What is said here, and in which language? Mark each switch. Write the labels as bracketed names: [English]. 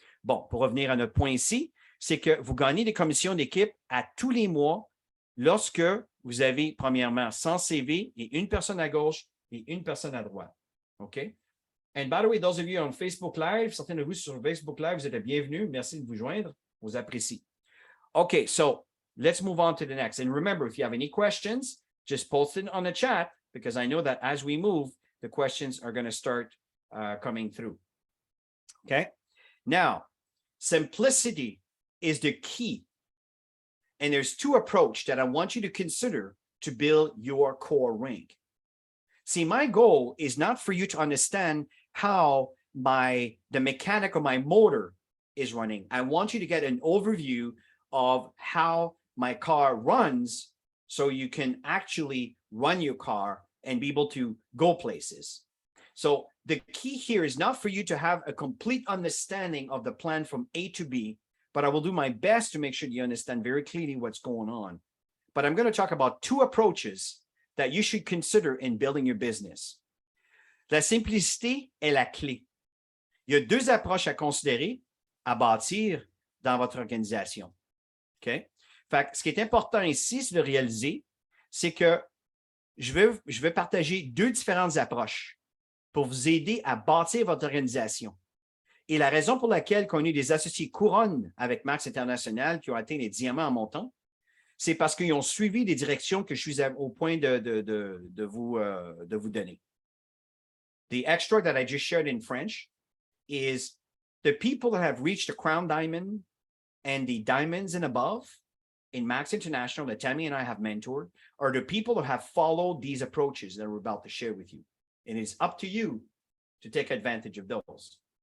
[French] Bon, pour revenir à notre point ici, c'est que vous gagnez des commissions d'équipe à tous les mois lorsque vous avez, premièrement, 100 CV et une personne à gauche et une personne à droite. OK? [English] And by the way, those of you on Facebook Live, [French] certains de vous sur Facebook Live, vous êtes les bienvenus. Merci de vous joindre. On vous apprécie. [English] OK, so let's move on to the next. And remember, if you have any questions, just post it on the chat because I know that as we move, the questions are going to start coming through. Okay? Now, simplicity is the key. And there's two approaches that I want you to consider to build your core rank. See, my goal is not for you to understand how the mechanic of my motor is running. I want you to get an overview of how my car runs so you can actually run your car and be able to go places. So the key here is not for you to have a complete understanding of the plan from A to B, but I will do my best to make sure you understand very clearly what's going on. But I'm going to talk about two approaches that you should consider in building your business. [French] La simplicité est la clé. Il y a deux approches à considérer, à bâtir dans votre organisation. OK? Fait que ce qui est important ici, c'est de réaliser, c'est que je vais partager deux différentes approches pour vous aider à bâtir votre organisation. Et la raison pour laquelle on a eu des associés couronne avec Max International qui ont atteint les diamants en montant, c'est parce qu'ils ont suivi des directions que je suis au point de vous donner. [English] The extra that I just shared in French is the people that have reached the crown diamond and the diamonds and above in Max International that Tammy and I have mentored are the people that have followed these approaches that we're about to share with you. And it's up to you to take advantage of those.